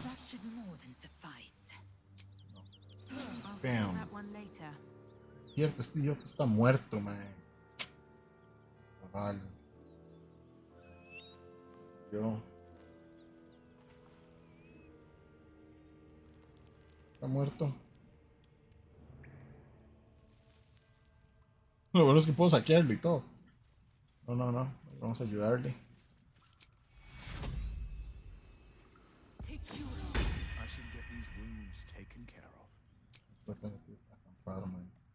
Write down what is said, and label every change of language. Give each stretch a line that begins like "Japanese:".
English: That should more than suffice. Bam. That one later.
Spanish: Cierto, este idiota está muerto, man. Vale. Yo. Está muerto. Lo bueno es que puedo saquearlo y todo. No, no, no. Vamos a ayudarle.
English: I should get these wounds taken care of.
Spanish: Voy a tener que acampar, man.